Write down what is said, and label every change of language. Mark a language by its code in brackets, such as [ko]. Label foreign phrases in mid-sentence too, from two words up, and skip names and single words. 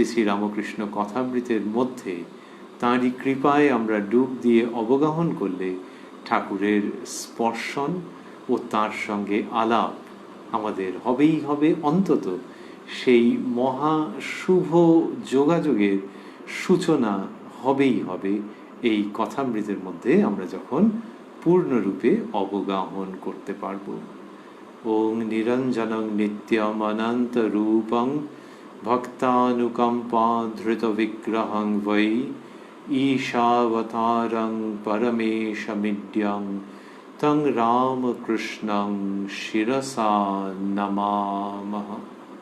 [bn] শ্রী রামকৃষ্ণ কথামৃতের মধ্যে তাঁরই কৃপায় আমরা ডুব দিয়ে অবগাহন করলে ঠাকুরের স্পর্শন ও তার সঙ্গে আলাপ আমাদের হবেই হবে, অন্তত সেই মহা শুভ যোগাযোগের সূচনা হবেই হবে এই কথামৃতের মধ্যে আমরা যখন পূর্ণরূপে অবগাহন করতে পারব। [sa] ওং নিরঞ্জনং নিত্যম অনন্ত রূপং ভক্তানুকম্পা ধৃত বিগ্রহং বৈ ঈশাবতারং পরমেশমিড্যং তং রামকৃষ্ণং শিরসা নমামঃ।